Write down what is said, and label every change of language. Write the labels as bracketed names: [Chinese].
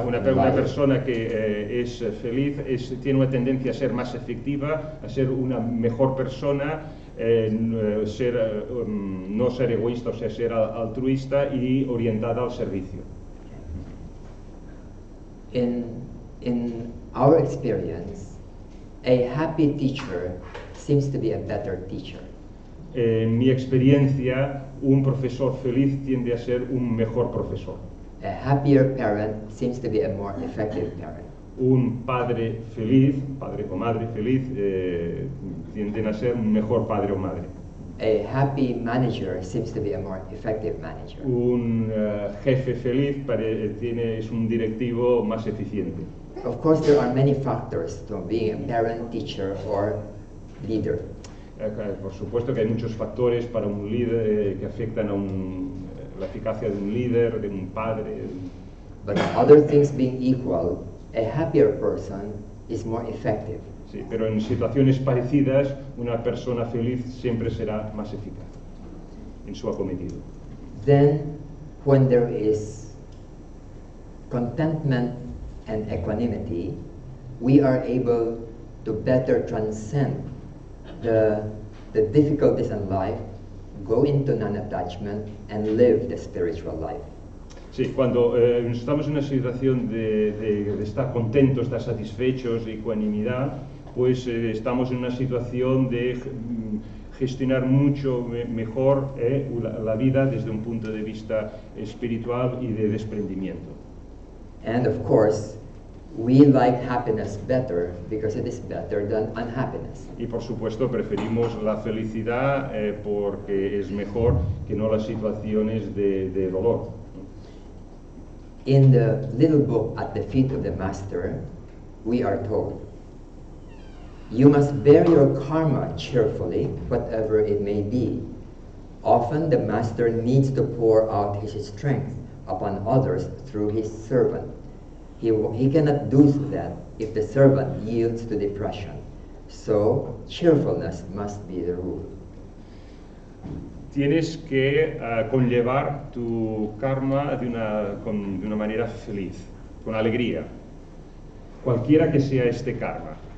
[Spanish] Una persona que es feliz tiene una tendencia a ser más efectiva, a ser una mejor persona, no ser egoísta, o sea, ser altruista y orientada al servicio. [English] In our experience, a happy teacher seems to be a better teacher. [Spanish] En mi experiencia, un profesor feliz tiende a ser un mejor profesor. [English] A happier parent seems to be a more effective parent. [Spanish] Un padre feliz, padre o madre feliz, tienden a ser un mejor padre o madre. [English] A happy manager seems to be a more effective manager. [Spanish] Un jefe feliz es un directivo más eficiente. [English] Of course, there are many factors to being a parent, teacher, or leader. [Spanish] Por supuesto que hay muchos factores para un líder que afectan a la eficacia de un líder, de un padre. [English] But other things being equal, a happier person is more effective. [Spanish] Sí, pero en situaciones parecidas, una persona feliz siempre será más eficaz en su acometido. [English] Then, when there is contentment and equanimity, we are able to better transcend the difficulties in life, go into non-attachment, and live the spiritual life. [Spanish] Sí, cuando estamos en una situación de estar contentos, estar satisfechos, ecuanimidad, pues estamos en una situación de gestionar mucho mejor la vida desde un punto de vista espiritual y de desprendimiento. [English] And of course, we like happiness better because it is better than unhappiness. [Spanish] Y por supuesto preferimos la felicidad porque es mejor que no las situaciones de dolor. [English] In the little book At the Feet of the Master, we are told, you must bear your karma cheerfully, whatever it may be. Often the Master needs to pour out his strength upon others through his servant. He cannot do that if the servant yields to depression. So, cheerfulness must be the rule. [Spanish] Tienes que conllevar tu karma de una manera feliz, con alegría, cualquiera que sea este karma.